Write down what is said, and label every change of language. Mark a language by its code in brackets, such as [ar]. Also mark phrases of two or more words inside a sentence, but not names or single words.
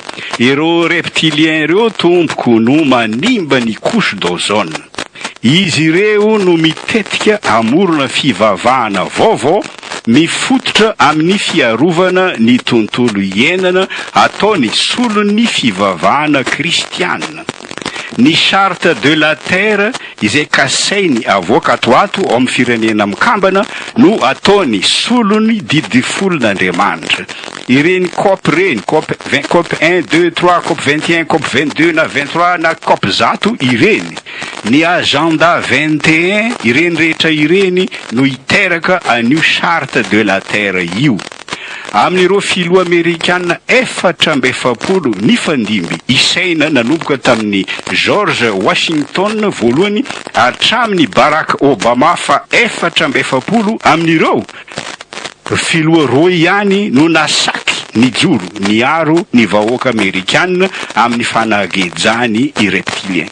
[mg] Ireo reptilien ireo tompoko no manimba ny [fr] couche d'ozone. [mg] Izy ireo no mitetika amorona fivavahana vaovao mifototra amin'ny fiarovana ny tontolo iainana ataony solon'ny fivavahana kristianina. Ny [fr] charte de la terre [mg] izay kasainy avoaka atoato ao amin'ny firenena mikambana no ataony solony didifolon'Andriamanitra. Ireny COP reny, COP 1, 2, 3, COP 21, COP 22 na 23 na COP zato ireny. Ny agenda 21 ireny rehetra ireny no iteraka an'io [fr] charte de la terre [mg] io. amin'ireo filoha amerikanina 450 ny fandimby isaina nanomboka tamin'ny George Washington voalohany hatramin'ny Barack Obama fa 450 amin'ireo filoha roa ihany no nasaky ny joro ny aro ny vahoaka amerikanina amin'ny fanagejany i reptilien.